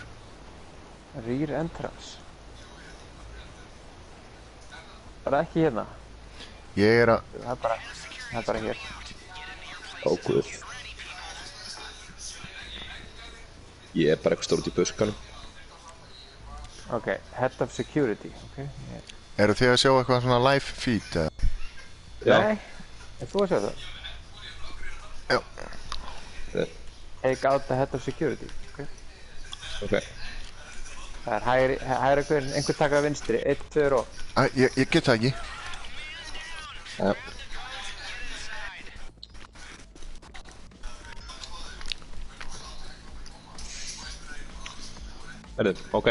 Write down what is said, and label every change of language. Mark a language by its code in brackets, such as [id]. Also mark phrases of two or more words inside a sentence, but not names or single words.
[en] Rear entrance. [is] Bara ekki hérna. Ég er að... Það er bara hér. Ó, guð. Ég er bara eitthvað stór út í buskanum. [en] Ok, head of security, ok. [is] Eru þið að sjá eitthvað svona [en] live feed, [is] eða? Nei, er þú að sjá það? Já. [en] Take out the head of security, ok. Ok. [is] Það er hægri einhver taka vinstri, 1, 2 og... Ég get það ekki. Já. Herru, ok.